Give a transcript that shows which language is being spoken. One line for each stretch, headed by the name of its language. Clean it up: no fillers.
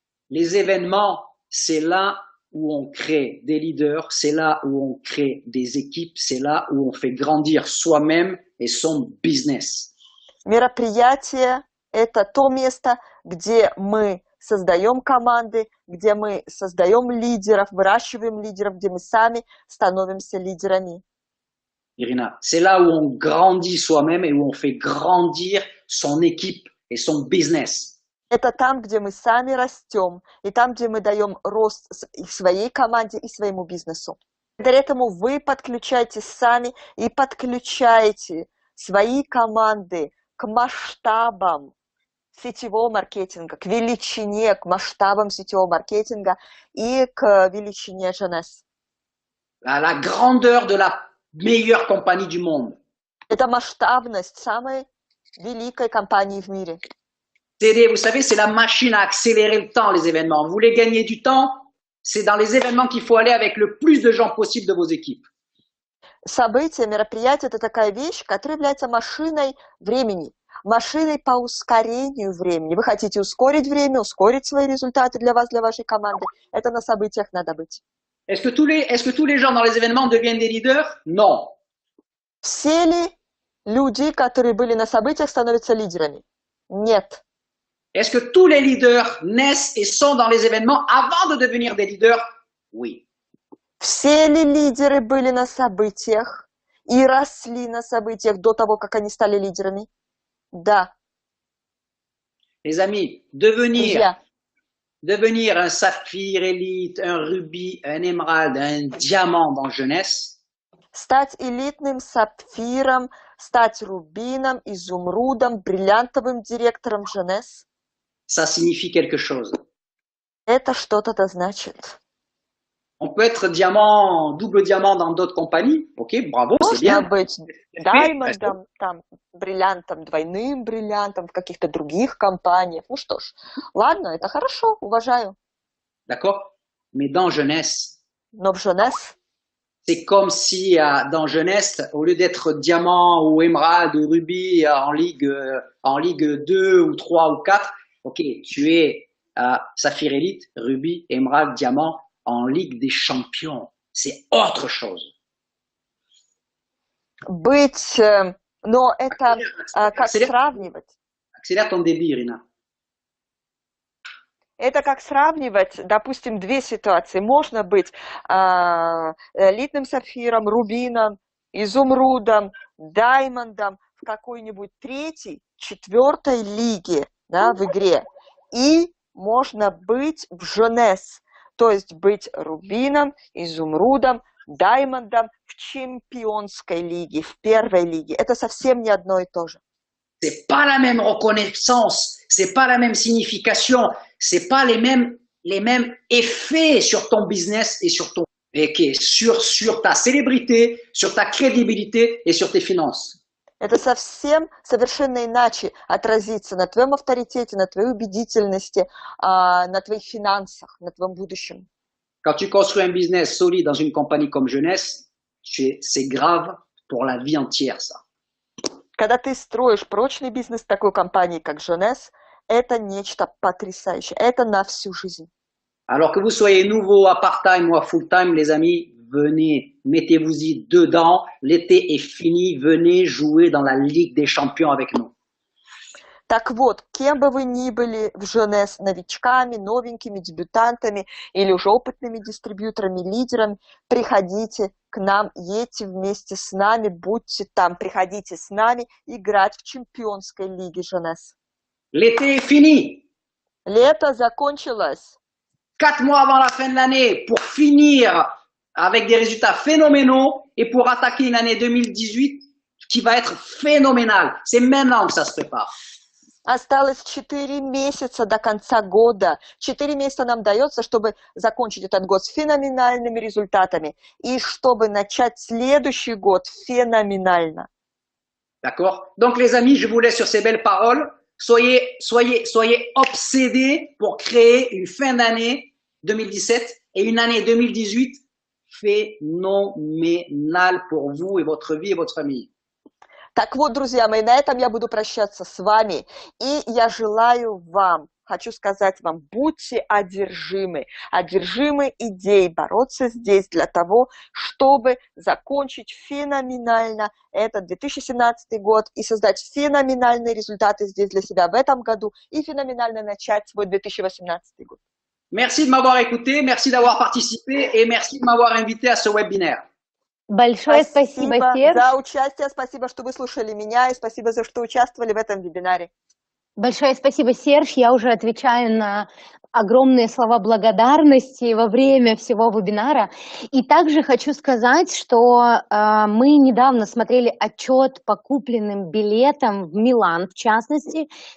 French: Les événements, c'est là où on crée des leaders, c'est là où on crée des équipes, c'est là où on fait grandir soi-même et son business.
Russian: Мероприятие – это то место, где мы создаем команды, где мы создаем лидеров, выращиваем лидеров, где мы сами становимся лидерами.
French: Irina, c'est là où on grandit soi-même et où on fait grandir son équipe et son business.
Russian: Это там, где мы сами растем, и там, где мы даем рост и своей команде, и своему бизнесу. Благодаря этому вы подключаете сами и подключаете свои команды к масштабам сетевого маркетинга, к величине, к масштабам сетевого маркетинга и к величине Jeunesse.
French: La grandeur de la meilleure compagnie du monde.
Russian: Это масштабность самой великой компании в мире.
French: Vous savez, c'est la machine à accélérer le temps, les événements. Vous voulez gagner du temps? C'est dans les événements qu'il faut aller avec le plus de gens possible de vos équipes.
Russian: События, мероприятия – это такая вещь, которая является машиной времени, машиной по ускорению времени. Вы хотите ускорить время, ускорить свои результаты для вас, для вашей команды. Это на событиях надо быть.
French: Est-ce que tous les gens dans les événements deviennent des leaders? Non.
Russian: Все ли люди, которые были на событиях, становятся лидерами? Нет.
French: Est-ce que tous les leaders naissent et sont dans les événements avant de devenir des leaders? Oui.
Russian: Все ли лидеры были на событиях и росли на событиях до того, как они стали лидерами? Да.
French: Les amis, devenir un saphir élite, un rubis, un émeraude, un diamant dans Jeunesse.
Russian: Стать элитным сапфиром, стать рубином, изумрудом, бриллиантовым директором Jeunesse.
French: Ça signifie quelque chose.
Russian: Это что-то значит.
French: On peut être diamant, double diamant dans d'autres compagnies. Ok, bravo, c'est bien.
Russian: Можно быть даймондом, там, бриллиантом, двойным бриллиантом в каких-то других компаниях. Ну что ж, ладно, это хорошо, уважаю.
French: D'accord? Mais dans Jeunesse,
Russian: Но в Jeunesse
French: c'est comme si dans Jeunesse, au lieu d'être diamant ou émeraude ou rubis en ligue 2 ou 3 ou 4, ok, tu es saphir élite, rubis, émeraude, diamant en ligue des champions. C'est autre chose.
Russian: Быть, но это как сравнивать.
French: Accélère ton débit, Irina.
Russian: Это как сравнивать, допустим, две ситуации. Можно быть элитным сапфиром, рубином, изумрудом, даймондом в какой-нибудь третьей, четвертой лиге, да, в игре. И можно быть в Jeunesse, то есть быть рубином, изумрудом, даймондом в чемпионской лиге, в первой лиге. Это совсем не одно и то же.
French: C'est pas la même reconnaissance, c'est pas la même signification, c'est pas les mêmes effets sur ton business et sur sur ta célébrité, sur ta crédibilité et sur tes finances.
Russian: Это совсем совершенно иначе отразится на твоем авторитете, на твоей убедительности, на твоих финансах, на твоем будущем.
French: Quand tu construis un business solide dans une compagnie comme Jeunesse, c'est grave pour la vie entière, ça.
Russian: Когда ты строишь прочный бизнес в такой компании, как Jeunesse, это нечто потрясающее. Это на всю жизнь.
French: Alors que vous soyez nouveau à part-time ou à full-time, les amis, venez, mettez-vous-y dedans. L'été est fini, venez jouer dans la Ligue des Champions avec nous.
Russian: Так вот, кем бы вы ни были в Jeunesse, новичками, новенькими, дебютантами или уже опытными дистрибьюторами, лидерами, приходите к нам, едьте вместе с нами, будьте там, приходите с нами играть в чемпионской лиге Jeunesse.
French: L'été est fini.
Russian: Лето закончилось.
French: 4 mois avant la fin de l'année pour finir avec des résultats phénoménaux et pour attaquer une année 2018 qui va être phénoménale. C'est maintenant que ça se prépare.
Russian: Осталось 4 месяца до конца года. 4 месяца нам дается, чтобы закончить этот год с феноменальными результатами и чтобы начать следующий год феноменально.
French: D'accord? Donc les amis, je vous laisse sur ces belles paroles. Soyez obsédés pour créer une fin d'année 2017 et une année 2018 phénoménale pour vous et votre vie et votre famille.
Russian: Так вот, друзья мои, на этом я буду прощаться с вами. И я желаю вам, хочу сказать вам, будьте одержимы идеей бороться здесь для того, чтобы закончить феноменально этот 2017 год и создать феноменальные результаты здесь для себя в этом году и феноменально начать свой 2018 год.
French: Merci de m'avoir écouté, merci d'avoir participé et merci de m'avoir invité à ce webinaire.
Russian: Большое спасибо, Серж. За участие, спасибо, что вы слушали меня, и спасибо за что участвовали в этом вебинаре. Большое спасибо, Серж. Я уже отвечаю на огромные слова благодарности во время всего вебинара. И также хочу сказать, что мы недавно смотрели отчет по купленным билетам в Милан, в частности.